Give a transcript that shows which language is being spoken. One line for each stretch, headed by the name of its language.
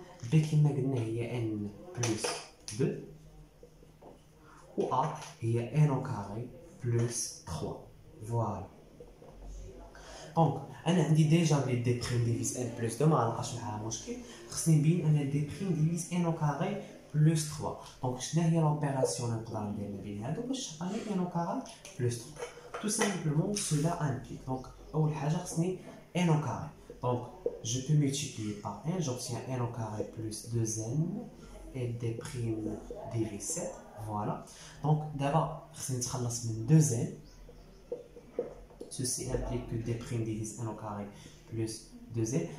French: B qui est n plus 2, ou A est n au carré plus 3. Voilà. Donc,
Arabic: أنا عندي
French: déjà les D' divise n plus 2
Arabic: ما غنلقاش معاها مشكل. خصني نبين أن
French: D' divise n au carré plus 3.
Arabic: Donc, شنو هي l'opération اللي نقدر ندير ما بين هادو باش تعطيني
French: n au carré plus 3. Tout simplement, cela implique. Donc,
Arabic: أول حاجة خصني
French: n au carré. Donc, je peux multiplier par n, j'obtiens n au carré plus 2n et D' divise 7. Voilà. Donc, d'abord,
Arabic: خصني نتخلص من 2n.
French: Ceci implique que D' divise n au carré plus 2n.